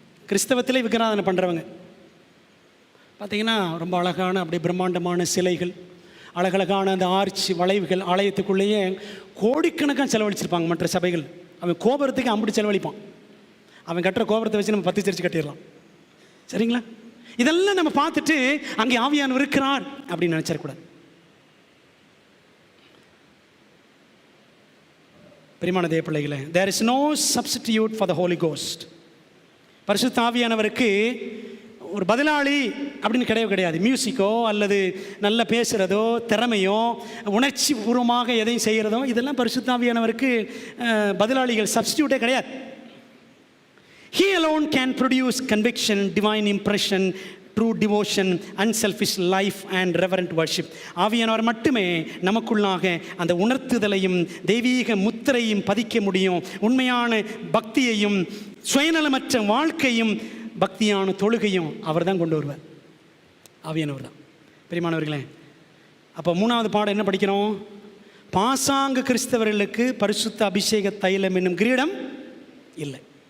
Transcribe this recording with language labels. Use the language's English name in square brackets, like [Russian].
[Tamil] கிறிஸ்தவத்திலே விக்கிராதனை பண்ணுறவங்க பார்த்தீங்கன்னா ரொம்ப அழகான அப்படியே பிரம்மாண்டமான சிலைகள், அழகழகான அந்த ஆர்ச்சி வளைவுகள், ஆலயத்துக்குள்ளேயே கோடிக்கணக்காக செலவழிச்சிருப்பாங்க. மற்ற சபைகள் அவன் கோபுரத்துக்கு அம்புட்டு செலவழிப்பான். அவன் கட்டுற கோபுரத்தை வச்சு நம்ம 10 சர்ச்சு கட்டிடலாம். சரிங்களா? இதெல்லாம் நம்ம பார்த்துட்டு அங்கே ஆவியானவர் இருக்கிறார் அப்படின்னு நினச்சிடக்கூடாது. பிரியமான தேவ பிள்ளைகளே, [English] there is no substitute for the Holy Ghost. [Tamil] பரிசுத்த ஆவியானவருக்கு ஒரு பதிலாளி அப்படின்னு கிடையாது. மியூசிக்கோ அல்லது நல்ல பேசுகிறதோ, திறமையோ, உணர்ச்சி பூர்வமாக எதையும் செய்கிறதோ, இதெல்லாம் பரிசுத்த ஆவியானவருக்கு பதிலாளிகள், சப்ஸ்டியூட்டே கிடையாது. [English] He alone can produce conviction, divine impression, true devotion, unselfish life and reverent worship. [Tamil] ஆவியானவர் மட்டுமே நமக்குள்ளாக அந்த உணர்த்துதலையும் தெய்வீக முத்திரையும் பதிக்க முடியும். உண்மையான பக்தியையும் சுயநலமற்ற வாழ்க்கையும் பக்தியான தொழுகையும் அவர் தான் கொண்டு வருவார். ஆவியானவர் தான். பிரியமானவர்களே, அப்போ 3வது பாடம் என்ன படிக்கிறோம்? பாசாங்கு கிறிஸ்தவர்களுக்கு பரிசுத்த அபிஷேக தைலம் என்னும் கிரீடம் இல்லை.